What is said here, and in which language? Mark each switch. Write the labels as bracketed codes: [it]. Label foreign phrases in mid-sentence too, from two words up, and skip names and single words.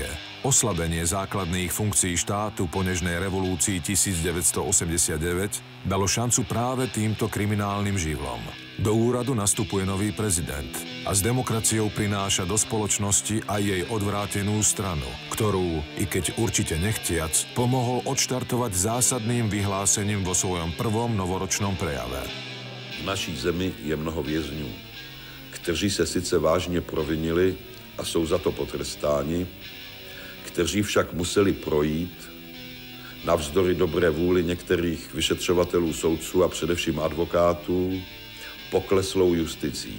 [sk] Oslabenie základných funkcií štátu po nežnej revolúcii 1989 dalo šancu práve týmto kriminálnym živlom. Do úradu nastupuje nový prezident a s demokraciou prináša do spoločnosti aj jej odvrátenú stranu, ktorú, i keď určite nechtiac, pomohol odštartovať zásadným vyhlásením vo svojom prvom novoročnom prejave. [cs] V naší zemi je mnoho vězňů, kteří se sice vážně provinili a jsou za to potrestáni, kteří však museli projít navzdory dobré vůli některých vyšetřovatelů, soudců a především advokátů pokleslou justicí.